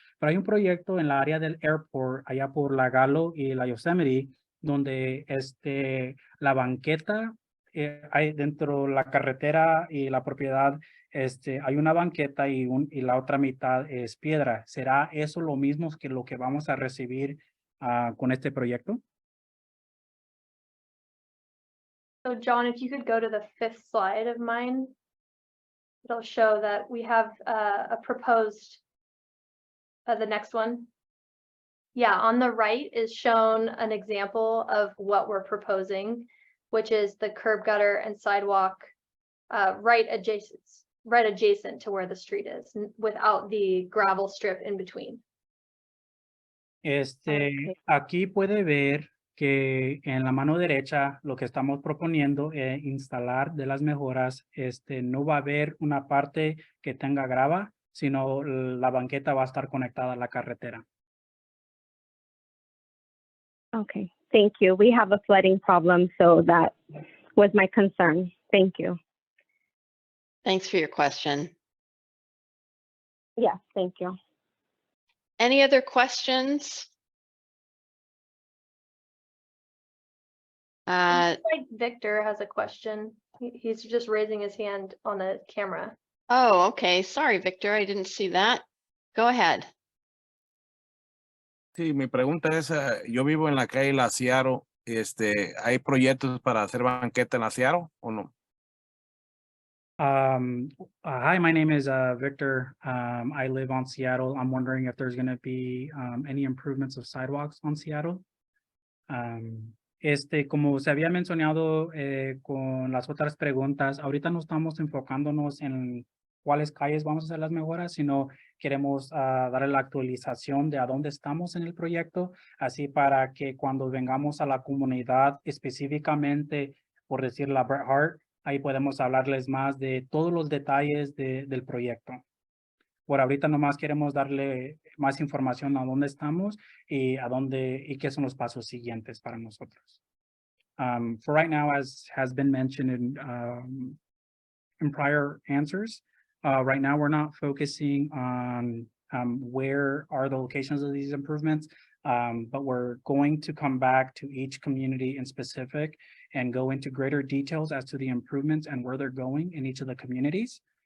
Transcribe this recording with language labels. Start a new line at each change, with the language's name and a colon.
Spanish: Pero hay un proyecto en la área del airport, allá por la Gallo y la Yosemite, donde la banqueta, hay dentro la carretera y la propiedad, hay una banqueta y la otra mitad es piedra. ¿Será eso lo mismo que lo que vamos a recibir con este proyecto?
English: So John, if you could go to the 5th slide of mine, it'll show that we have a proposed, the next one. Yeah, on the right is shown an example of what we're proposing, which is the curb gutter and sidewalk right adjacent to where the street is, without the gravel strip in between.
Spanish: Aquí puede ver que en la mano derecha lo que estamos proponiendo es instalar de las mejoras, no va a haber una parte que tenga grava, sino la banqueta va a estar conectada a la carretera.
English: Okay, thank you. We have a flooding problem, so that was my concern. Thank you. Thanks for your question. Yes, thank you. Any other questions? Victor has a question. He's just raising his hand on the camera. Oh, okay. Sorry, Victor. I didn't see that. Go ahead.
Spanish: Sí, mi pregunta es, yo vivo en la calle La Seattle, ¿hay proyectos para hacer banqueta en La Seattle o no?
English: Hi, my name is Victor. I live on Seattle. I'm wondering if there's going to be any improvements of sidewalks on Seattle.
Spanish: Como se había mencionado con las otras preguntas, ahorita no estamos enfocándonos en cuáles calles vamos a hacer las mejoras, sino queremos darle la actualización de a dónde estamos en el proyecto, así para que cuando vengamos a la comunidad específicamente, por decir la Bret Harte, ahí podemos hablarles más de todos los detalles del proyecto. Por ahorita nomás queremos darle más información a dónde estamos y y qué son los pasos siguientes para nosotros.
English: For right now, as has been mentioned in prior answers, right now we're not focusing on where are the locations of these improvements, but we're going to come back to each community in specific and go into greater details as to the improvements and where they're going in each of the communities.